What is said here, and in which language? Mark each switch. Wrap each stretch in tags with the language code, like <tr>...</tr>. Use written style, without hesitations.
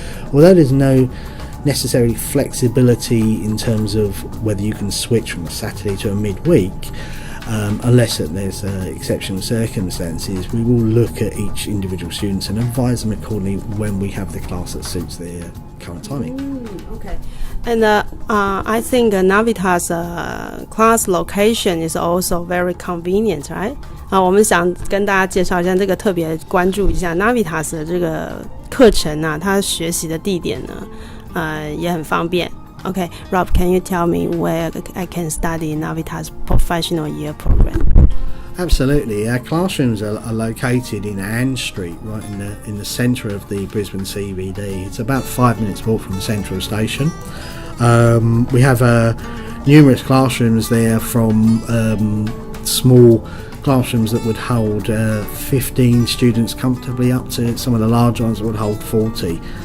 <en>So although there's no necessarily flexibility in terms of whether you can switch from a Saturday to a midweek, unless there's exceptional circumstances, we will look at each individual student and advise them accordingly when we have the class that suits their current timing. Okay. And I think Navitas class location is also very convenient, right?</en> <zh>我们想跟大家介绍一下这个，特别关注一下 Navitas 的这个课程啊，它学习的地点呢也很方便。</zh> <en>Okay, Rob, can you tell me where I can study Navitas Professional Year Program? Absolutely. Our classrooms are located in Ann Street, right in the centre of the Brisbane CBD. It's about 5 minutes walk from the Central Station. We have numerous classrooms there, from small classrooms that would hold 15 students comfortably up to some of the larger ones that would hold 40.</en>